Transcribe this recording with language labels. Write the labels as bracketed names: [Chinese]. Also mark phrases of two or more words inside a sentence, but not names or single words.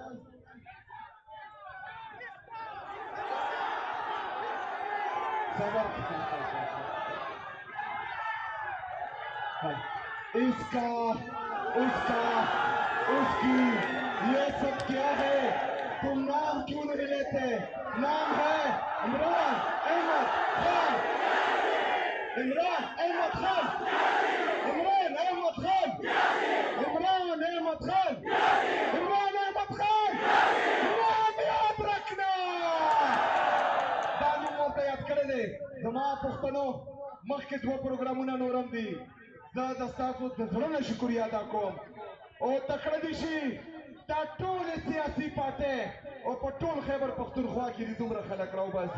[Urdu] صبر اس کا اس کا اس کی یہ سب کیا ہے? تم نام کیوں نہیں لیتے? نام ہے عمران احمد خان، عمران احمد خان، عمران احمد خان، عمران احمد خان، عمران احمد خان. نام یاد رکھنا. [Pashto] دا نوم ورته یاد کړی دی. زما پښتنو مخکې 2 پروګرامونه نورم دي. زه د ستاسو د زړه نه شکریه ادا کوم او تکړه دي شي دا ټولې سیاسي پارټۍ او په ټول خیبر پښتونخوا کې دي دومره خلک راوباسي.